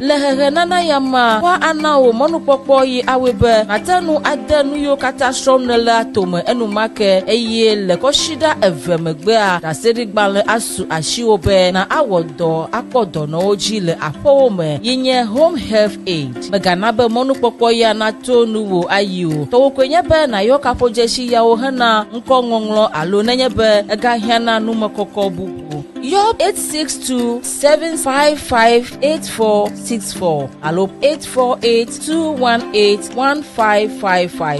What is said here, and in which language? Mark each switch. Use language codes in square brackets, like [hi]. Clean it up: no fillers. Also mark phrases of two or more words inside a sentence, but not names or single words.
[ee] Le hehe nana ya mea woana wo mɔnukpɔkpɔ yi awoe be nàte nu ade nu yiwo katã srɔ̃m nele atome enumake eye le kɔsiɖa eve megbea ɖaseɖigbalẽ asu asiwo be na awɔ dɔ akpɔ dɔnɔwo dzi le aƒewo me yi nye [en] home health aid. [ee] Megana be mɔnukpɔkpɔ ya nato nuwo ayi o. Tɔwokoe nye be nàyɔ kaƒodzesi yawo hena ŋkɔŋɔŋlɔ alo nenye be egahiãna numekɔkɔ bubu. Yɔ 862-755-8464 alo 848-218-1555.